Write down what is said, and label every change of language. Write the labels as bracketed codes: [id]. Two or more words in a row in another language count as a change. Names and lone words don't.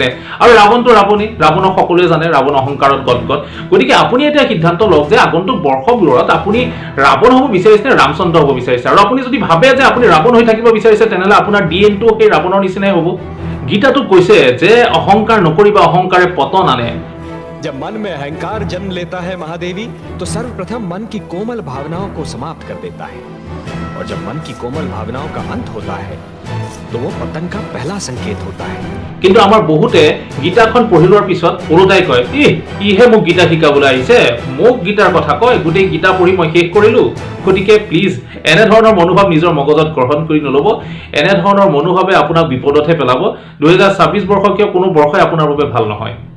[as] আৰু ৰাৱণটো ৰাৱণক সকলোৱে জানে, ৰাৱণ অহংকাৰত গদগদ। গতিকে আপুনি এতিয়া সিদ্ধান্ত লওক যে আগন্তুক বৰ্ষবোৰত আপুনি ৰাৱণ হ'ব বিচাৰিছে নে ৰামচন্দ্ৰ হ'ব বিচাৰিছে। আৰু আপুনি যদি ভাবে যে আপুনি ৰাৱণ হৈ থাকিব বিচাৰিছে, তেনেহ'লে আপোনাৰ ডিএনটো সেই ৰাৱণৰ নিচিনাই হ'ব। গীতাটো কৈছে যে অহংকাৰ নকৰিবা, অহংকাৰে পতন আনে। [hi] जब मन में अहंकार जन्म लेता है महादेवी, तो सर्वप्रथम मन की कोमल भावनाओं को समाप्त कर देता है। और जब मन की कोमल भावनाओं का अंत होता है, तो वो पतन का पहला संकेत होता है। [as] কিন্তু আমাৰ বহুতে গীতাখন পঢ়ি লোৱাৰ পিছত ওলোটাই কয়, ইহে মোক গীতা শিকাবলৈ আহিছে, মোক গীতাৰ কথা কয়, গোটেই গীতা পঢ়ি মই শেষ কৰিলোঁ। গতিকে প্লিজ এনেধৰণৰ মনোভাৱ নিজৰ মগজত গ্ৰহণ কৰি নল'ব। এনেধৰণৰ মনোভাৱে আপোনাক বিপদতহে পেলাব। 2026 বৰ্ষ কিয় কোনো বৰ্ষই আপোনাৰ বাবে ভাল নহয়।